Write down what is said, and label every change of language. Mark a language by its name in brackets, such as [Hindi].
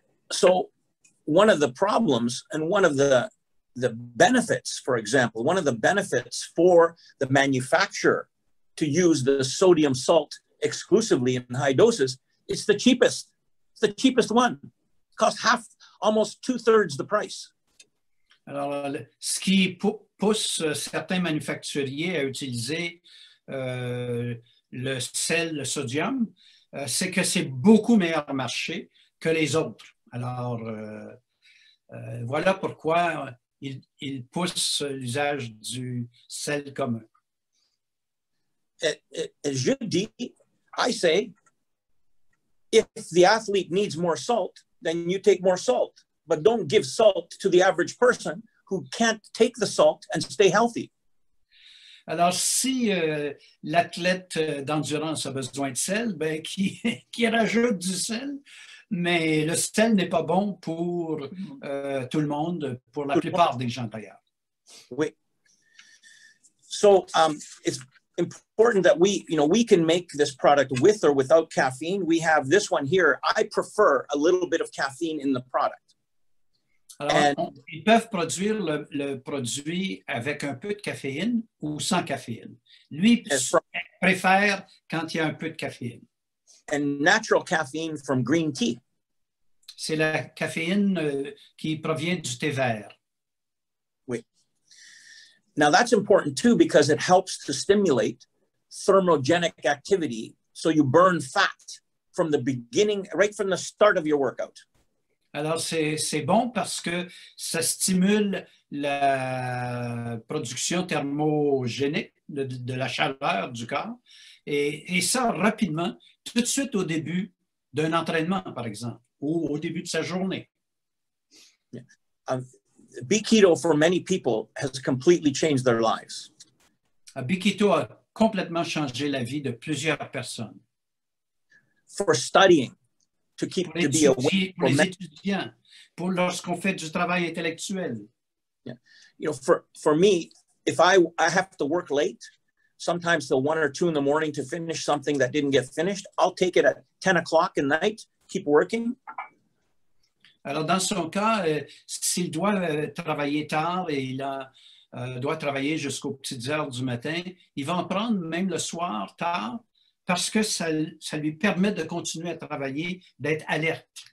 [English] So one of the problems and one of the benefits, for example, one of the benefits for the manufacturer to use the sodium salt exclusively in high doses, it's the cheapest. It's the cheapest one. It costs almost 2/3 the price. [French] Alors, ce qui pousse certains manufacturiers à utiliser le sel, le sodium, c'est que c'est beaucoup meilleur marché que les autres. Alors, voilà pourquoi il pousse l'usage du sel commun. Je dis, [English] I say, if the athlete needs more salt, then you take more salt. But don't give salt to the average person who can't take the salt and stay healthy. [French] Alors, si l'athlète d'endurance a besoin de sel, ben, qui rajoute du sel, mais le sel n'est pas bon pour tout le monde, pour la plupart des gens d'ailleurs. Oui. [English] So it's important that we can make this product with or without caffeine. We have this one here. I prefer a little bit of caffeine in the product. [French] Alors, ils peuvent produire le produit avec un peu de caféine ou sans caféine. Lui préfère quand il y a un peu de caféine. [English] And natural caffeine from green tea. [French] C'est la caféine qui provient du thé vert. Oui. [English] Now that's important too because it helps to stimulate thermogenic activity, so you burn fat from the beginning, right from the start of your workout. [French] Alors, c'est bon parce que ça stimule la production thermogénique de la chaleur du corps et ça rapidement, tout de suite au début d'un entraînement, par exemple, ou au début de sa journée. [English] B-keto for many people has completely changed their lives. [French] B-keto a complètement changé la vie de plusieurs personnes. [English] For studying, to keep to be awake. [French] Pour les étudiants, pour lorsqu'on fait du travail intellectuel. [English] Yeah. You know, for me, if I have to work late, sometimes till 1 or 2 in the morning to finish something that didn't get finished, I'll take it at 10 o'clock at night, keep working. [French] Alors, dans son cas, s'il doit travailler tard et il doit travailler jusqu'aux petites heures du matin, il va en prendre même le soir, tard, parce que ça lui permet de continuer à travailler, d'être alerte.